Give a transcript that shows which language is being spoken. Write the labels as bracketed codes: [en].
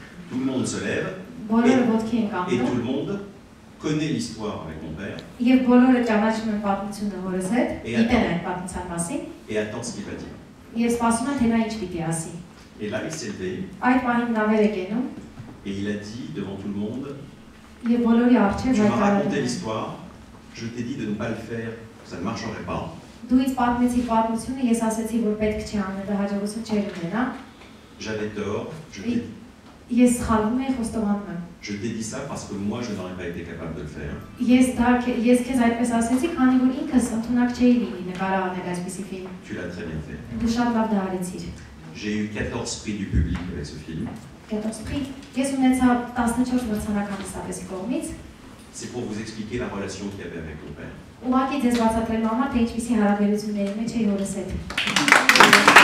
[fr] Tout le monde se lève. Et tout le monde connaît l'histoire avec mon père [hy] Եվ բոլորը ճանաչում են պատմությունը հորս հետ, գիտեն այդ պատմության մասին, [fr] et attend ce qu'il va dire. [hy] եւ սպասում են թե նա ինչ պիտի ասի։ [fr] Et là, il s'est levé [hy] Այդ պահին նա վեր է կենում [fr] et il a dit devant tout le monde, [hy] եւ բոլորի առջեւ [fr] tu m'as raconté [hy] հայտարարում է. [fr] l'histoire, je t'ai dit de ne pas le faire, ça ne marcherait pas. [hy] Դու ինձ պատմեցի պատմությունը, ես ասեցի, որ պետք չէ անել, դա հաջողություն չէր ունենա։ [fr] J'avais tort, [hy] Ես սխալվում եմ, խոստովանում եմ։ [fr] je t'ai dit ça parce que moi, je n'aurais pas été capable de le faire. [hy] Ես քեզ այդպես ասեցի, քանի որ ինքս ընդունակ չէի լինի նկարը անել այսպիսի ֆիլմ։ [fr] Tu l'as très bien fait. [hy] Դու շատ լավ դա արեցիր։ [fr] J'ai eu 14 prix du public avec ce film. [hy] Ես ունեցա 14 մրցանակ հանդիսատեսի կողմից։ [fr] C'est pour vous expliquer la relation qu'il y avait avec mon père. [hy] Ուղղակի ձեզ բացատրելու համար, թե ինչպիսի հարաբերությունների մեջ էի հորս հետ։